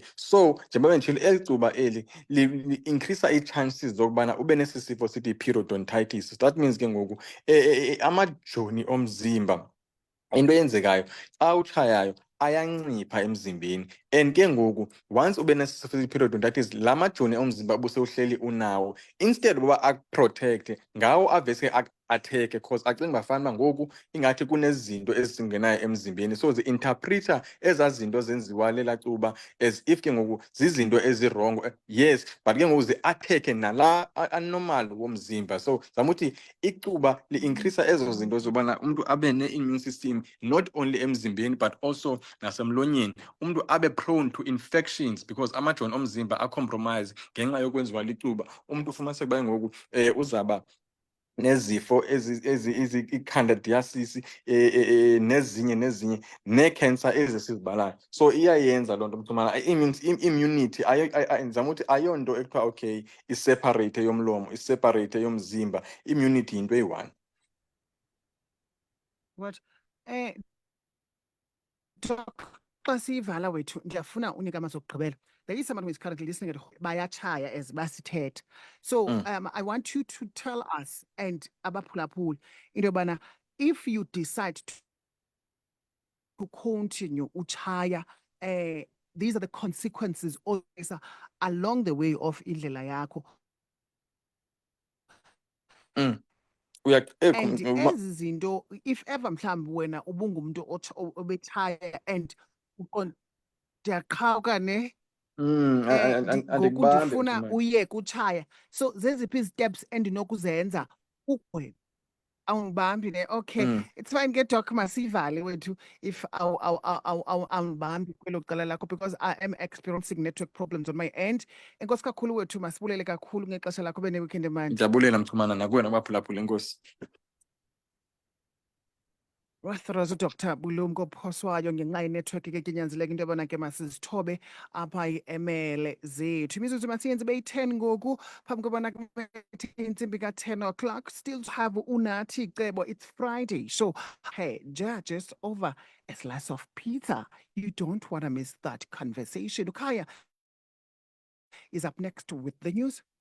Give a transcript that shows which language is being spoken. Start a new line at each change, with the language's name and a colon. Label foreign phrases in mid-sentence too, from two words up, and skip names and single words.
Xhosa: So njengoba nditshilo eli cuba eli li-increasa ii-chances zokubana ube nesi sifo sithi periodontitis. That means ke ngoku amajoni omzimba, into eyenzekayo xa utshayayo ayancipha emzimbeni and ke ngoku once ube nesi-periodontitis la majoni omzimba ubusewuhleli unawo, instead uba akuprotekthe ngawo avese atheke because acinga uba fanuba ngoku ingathi kunezinto ezingenayo emzimbeni, so zi-interpreta ezaa zinto zenziwa lela cuba
English: as if
Xhosa: ke ngoku zizinto ezirongo. Yes, but ke ngoku zi-atheke nala anormal womzimba. So zama uthi icuba li-increasa ezo zinto zobana umntu abe ne-immune system
English: not only
Xhosa: emzimbeni
English: but also
Xhosa: nasemlonyeni, umntu abe
English: prone to infections because
Xhosa: amajoni omzimba acompromise ngenxa yokwenziwa licuba. Umntu ufumaniseke uba ngoku uzaba nezifo i-candidiasis nezinye nee-cancer ezi sizibalayo. So iyayenza loo nto mthumana i-immunity ndizama uthi ayonto ekuthiwa okay iseparate yomlomo, iseparate yomzimba, immunity yinto eyi-one.
English: What?
Xhosa: Doc, xa siyivala wethu ndiyafuna unika amazwi okugqibela.
English: There is someone who is currently listening at home.
Xhosa: Bayatshaya as basithetha.
English: So I want you to tell us and
Xhosa: abaphulaphuli into yobana
English: if you decide to continue utshaya, these are the consequences always along the way of
Xhosa: indlela yakho. And ezi zinto
English: if ever
Xhosa: mhlawumbi wena ubungumntu obetshaya and ndiyaqhawuka ne ngoku ndifuna uyeke utshaya, so zeziphi isteps endinokuzenza ukugwema? Awungibambi ne?
English: Okay, it's fine
Xhosa: ke doc, masiyivale wethu
English: if
Xhosa: awungibambi kwelo cala lakho
English: because I am experiencing network problems on my end.
Xhosa: Enkosi kakhulu wethu, masibulele kakhulu ngexesha lakho, ube ne-weekend emandi. Ndiyabulela mchumana nakuwena abaphulaphula, enkosi. Wathraza uDr Bulumko Phoswayo ngenxa yenetwork ke kunyanzeleka into yobana ke masizithobe apha i-emele zethu. Imizuzu masiyenze beyi-10 ngoku phambi kobana kubethe intsimbi ka-10 o'clock.
English: Still to have uNathi Cebo. It's Friday, so hey, just over a slice of pizza. You don't want to miss that conversation. Ukaya is up next with the news.